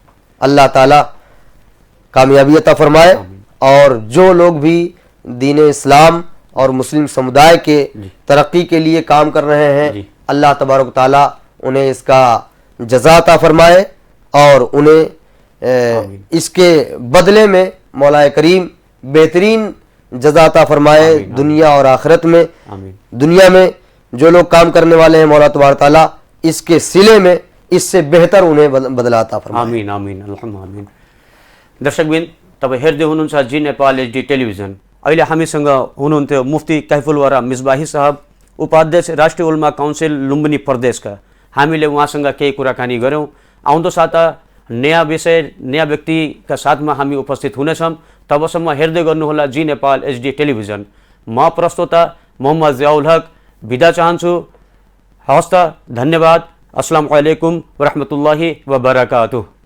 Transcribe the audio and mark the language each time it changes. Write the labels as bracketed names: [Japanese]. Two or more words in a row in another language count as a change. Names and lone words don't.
[Urdu] اللہ تعالیٰ کامیابی عطا فرمائے، اور جو لوگ بھی دین اسلام اور مسلم سمدائے کے ترقی کے لیے کام کر رہے ہیں، اللہ تبارک تعالیٰ انہیں اس کا جزا عطا فرمائے، اور انہیں اس کے بدلے میں مولا کریم بہترین جزا عطا فرمائے دنیا اور آخرت میں۔ دنیا میں جو لوگ کام کرنے والے ہیں، مولا تبارک تعالیٰ اس کے صلے میں اس سے بہتر انہیں بدلہ عطا فرمائے۔ آمین آمین اللهم آمین۔ [Nepali] दर्शकबिन तपाईँ हेर्दै हुनुहुन्छ जी नेपाल एचडी टेलिभिजन। अहिले हामीसँग हुनुहुन्थ्यो मुफ्ती कैफुलवारा मिसबाही साहब, उपाध्यक्ष राष्ट्रिय उलमा काउन्सिल लुम्बिनी प्रदेशका। हामीले उहाँसँग केही कुराकानी गऱ्यौँ। आउँदो साता नयाँ विषय, नयाँ व्यक्तिका साथमा हामी उपस्थित हुनेछौँ। तबसम्म हेर्दै गर्नुहोला जी नेपाल एचडी टेलिभिजन। म प्रस्तोता मोहम्मद जियाउल हक बिदा चाहन्छु। हवस् त, धन्यवाद। [Arabic] السلام عليكم ورحمة الله وبركاته.